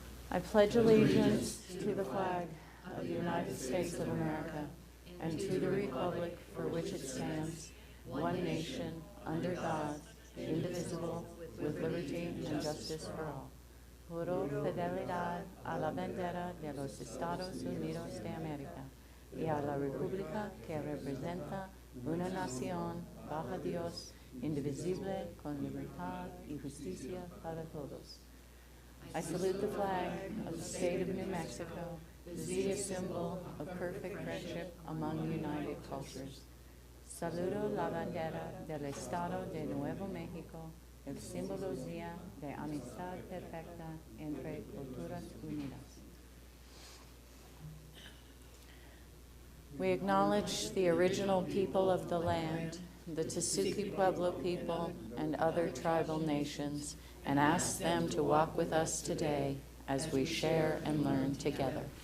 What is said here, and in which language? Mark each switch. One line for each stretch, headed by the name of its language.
English: I pledge allegiance to the flag of the United States of America and to the republic for which it stands, one nation, under God, indivisible, with liberty and justice for all.
Spanish: Juro fidelidad a la bandera de los Estados Unidos de América y a la república que representa una nación bajo Dios, indivisible, con libertad y justicia para todos.
English: I salute the flag of the state of New Mexico, the zealous symbol of perfect friendship among united cultures.
Spanish: Saludo la bandera del Estado de Nuevo México, el simbología de amistad perfecta entre culturas unidas.
English: We acknowledge the original people of the land, the Tesuque Pueblo people, and other tribal nations, and ask them to walk with us today as we share and learn together.